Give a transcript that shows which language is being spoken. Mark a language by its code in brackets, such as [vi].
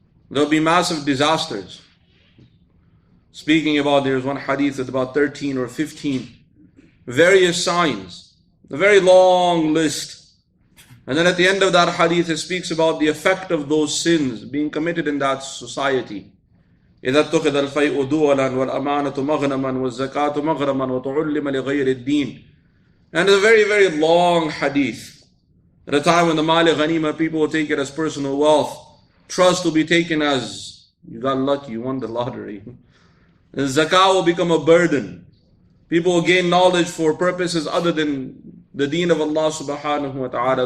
[en] There will be massive disasters. Speaking about, there's one hadith with about 13 or 15 various signs, a very long list. And then at the end of that hadith, it speaks about the effect of those sins being committed in that society. [ar] إذا اتخذ الفيء دولا والأمانة مغنما والزكاة مغرما وتعلم لغير الدين. [en] And it's a very, very long hadith. At a time when the Mali Ghanima, people will take it as personal wealth. Trust will be taken as, you got lucky, you won the lottery. And zakah will become a burden. People will gain knowledge for purposes other than the deen of Allah subhanahu wa ta'ala.